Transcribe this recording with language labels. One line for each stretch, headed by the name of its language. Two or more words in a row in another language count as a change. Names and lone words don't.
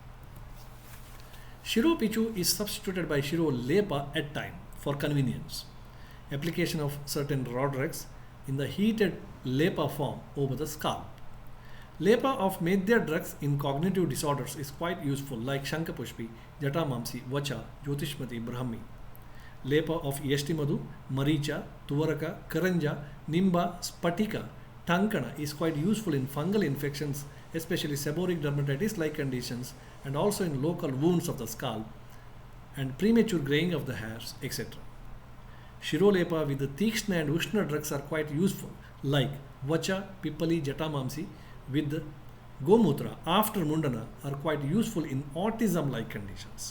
English: Shiropichu is substituted by Shiro Lepa at time for convenience. Application of certain raw drugs in the heated Lepa form over the scalp. Lepa of Medhya drugs in cognitive disorders is quite useful like Shankapushpi, Jatamamsi, Vacha, Jyotishmati, Brahmi. Lepa of Yashtimadu, Maricha, Tuvaraka, Karanja, Nimba, Spatika, Tankana is quite useful in fungal infections, especially seborrheic dermatitis like conditions and also in local wounds of the scalp and premature graying of the hairs, etc. Shirolepa with the Tikshna and Ushna drugs are quite useful like Vacha, Pipali, Jatamamsi with Gomutra after Mundana are quite useful in autism like conditions.